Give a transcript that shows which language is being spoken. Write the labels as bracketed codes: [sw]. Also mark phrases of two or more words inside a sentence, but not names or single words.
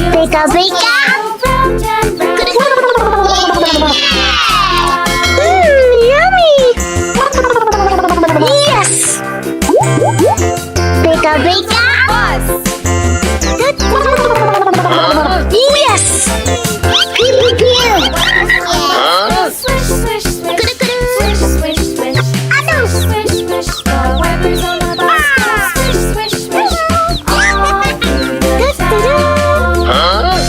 [en] Beka beka. Yummy. Yes. Beka beka. Yes. Pew pew. Swish, swish, swish. Swish, swish, swish. Aduh. Swish, swish. The wipers on the bus go swish, swish, swish. All through the town.